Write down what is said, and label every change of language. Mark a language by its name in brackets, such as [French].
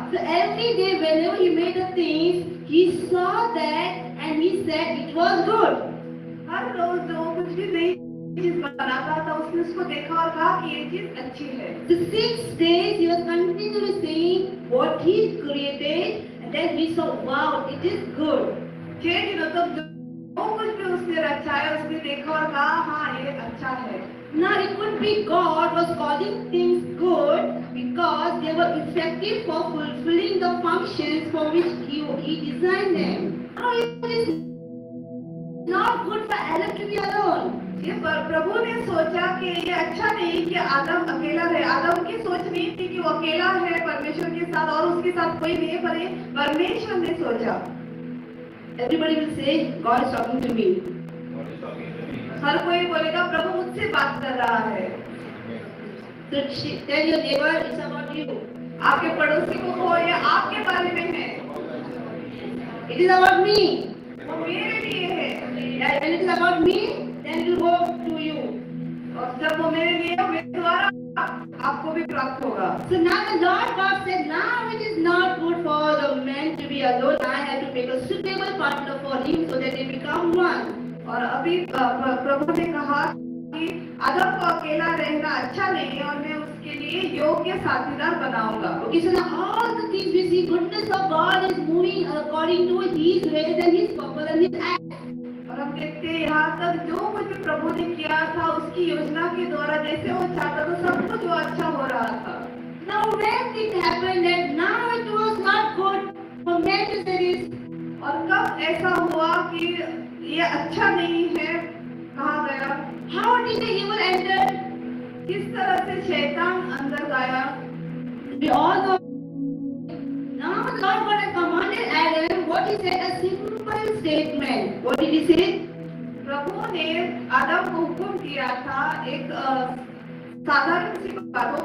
[English] So every day whenever he made the things, he saw that and he said it was good. [Hindi] हर रोज जो कुछ भी नई चीज बनाता था उसने उसको देखा और कहा कि ये चीज अच्छी है. [English] The 6 days he was continually saying what he created and then we saw wow it is good. [Hindi] 6 दिनों तक जो कुछ भी उसने रचा है उसने देखा और कहा हाँ ये अच्छा है. [English] Now it could be God was calling things good because they were effective for fulfilling the functions for which he designed them. Now it is not good for Adam to be alone. [Hindi] ये प्रभु ने सोचा कि ये अच्छा नहीं कि आदम अकेला रहे. आदम की सोच नहीं थी कि वो अकेला है परमेश्वर के साथ और उसके साथ कोई नहीं है, पर परमेश्वर ने सोचा. [English] Everybody will say God is talking to me. [Hindi] हर कोई बोलेगा प्रभु मुझसे बात कर रहा है. [English] So tell your neighbor it's about you. [Hindi] आपके पड़ोसी को कहो ये आपके बारे में है. [English] It is about me. [Hindi] वो मेरे लिए है. [English] When it is about me, then it will go to you. [Hindi] और जब वो मेरे लिए हो मेरे द्वारा आपको भी प्राप्त होगा. [English] So now the Lord God said, now it is not good for the man to be alone. I have to make a suitable partner for him so that they become one. [Hindi] और अभी प्रभु ने कहा कि आदम को अकेला रहना अच्छा नहीं है और मैं उसके लिए योग्य साथीदार बनाऊंगा. [English] Okay, so now all the things we see, goodness of God is moving according to His ways and His purpose and His acts. [Hindi] और हम देखते हैं यहाँ तक जो कुछ भी प्रभु ने किया था उसकी योजना के द्वारा जैसे वो चाहता था सब कुछ वो अच्छा हो रहा था. [English] Now when it happened that now it was not good for man to say this. [Hindi] और कब ऐसा हुआ कि ये अच्छा नहीं है कहा गया? [English] How did the evil enter? [Hindi] किस तरह से शैतान अंदर गया? [English] We all know. Now the Lord God had commanded Adam what he said a simple statement. What did he say? [Hindi] प्रभु ने आदम को हुक्म किया था एक साधारण सी बात.